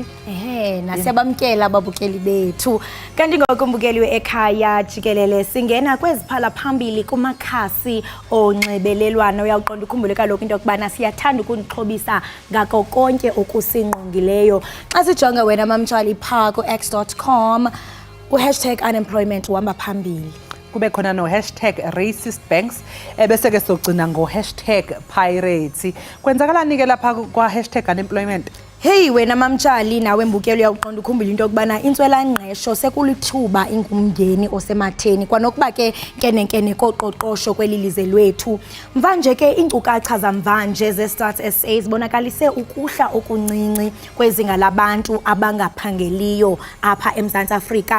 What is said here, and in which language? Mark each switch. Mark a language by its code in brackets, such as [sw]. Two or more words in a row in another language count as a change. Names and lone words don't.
[xh] Nasiyabamkela ababukeli bethu. Kanti ngokumbukeli weEkhaya Jikelele singena kweziphala phambili kumakhasi onxibelelwano. Uyaqonda ukukhumbule kaloku into yokubana siyathanda ukunixhobisa ngako konke okusinqongileyo. Xa sijonga wena mamtshali pha ku-x.com #unemployment uhamba phambili. Kube khona no #racistbanks bese ke sogcina ngo #pirates. Kwenzakalani ke lapha kwa #unemployment? Hey wena mamtshali nawe mbukeli uyaqonda ukukhumbula into yokubana intswelangqesho sekulithuba ingumngeni osematheni kwanokuba ke nkenenkene koqoqosho kwelilize lwethu. Mvanje ke inkcukacha zamvanje ze-Stats SA zibonakalise ukuhla okuncinci kwezinga labantu abangaphangeliyo apha eMzantsi Afrika.